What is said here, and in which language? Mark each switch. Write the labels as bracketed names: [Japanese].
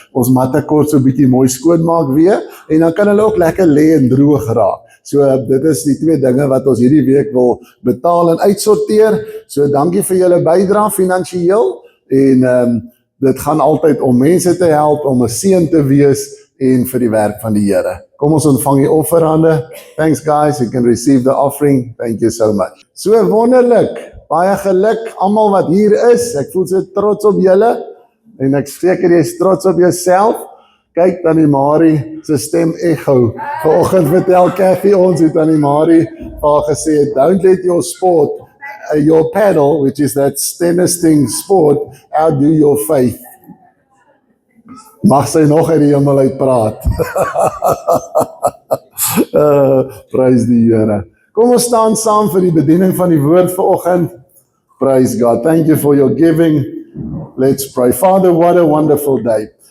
[Afrikaans] Ons matte kort so 'n bietjie mooi skoonmaak weer en dan kan hulle ook lekker lê en droog raak. So dit is die 2 dinge wat ons hierdie week wil betaal en uitsorteer. So dankie vir julle bydrae finansiëel en dit gaan altyd om mense te help, om 'n seën te wees en vir die werk van die Here. Kom ons ontvang die offerande. [English] Thanks guys, you can receive the offering. Thank you so much. [Afrikaans] So wonderlik. Baie geluk almal wat hier is. Ek voel so trots op julle en ek seker jy is trots op jouself. Kyk Tannie Marie se stem echo. Vanoggend vertel Kathy ons het Tannie Marie haar gesê, [English] don't let your sport, your paddle, which is that tennis thing sport, outdo your faith. [Afrikaans] Mag sy nog uit die hemel uit praat. Prys die Here. Kom ons staan saam vir die bediening van die woord vanoggend. [English] Praise God. Thank you for your giving. Let's pray. Father, what a wonderful day.